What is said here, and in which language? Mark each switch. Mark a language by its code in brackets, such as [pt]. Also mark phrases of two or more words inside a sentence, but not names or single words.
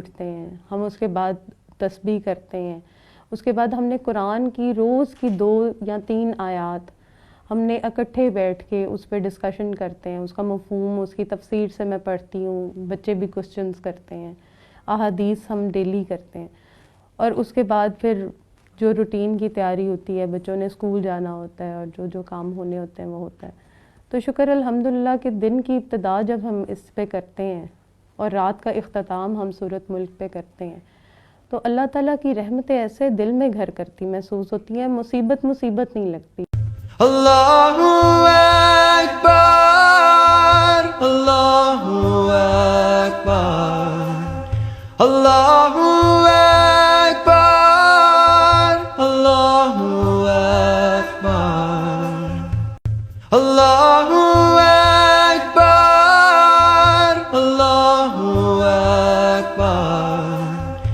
[ur] اٹھتے ہیں، ہم اس کے بعد تسبیح کرتے ہیں، اس کے بعد ہم نے قرآن کی روز کی 2 یا 3 آیات ہم نے اکٹھے بیٹھ کے اس پہ ڈسکشن کرتے ہیں، اس کا مفہوم، اس کی تفسیر سے میں پڑھتی ہوں، بچے بھی کوسچنز کرتے ہیں، احادیث ہم ڈیلی کرتے ہیں، اور اس کے بعد پھر جو روٹین کی تیاری ہوتی ہے، بچوں نے اسکول جانا ہوتا ہے اور جو کام ہونے ہوتے ہیں وہ ہوتا ہے۔ تو شکر الحمدللہ کہ دن کی ابتدا جب ہم اس پہ کرتے ہیں اور رات کا اختتام ہم سورۃ ملک پہ کرتے ہیں تو اللہ تعالیٰ کی رحمتیں ایسے دل میں گھر کرتی محسوس ہوتی ہیں، مصیبت نہیں لگتی۔ [ar] الله أكبر، الله أكبر، الله أكبر، الله أكبر، الله أكبر، الله أكبر.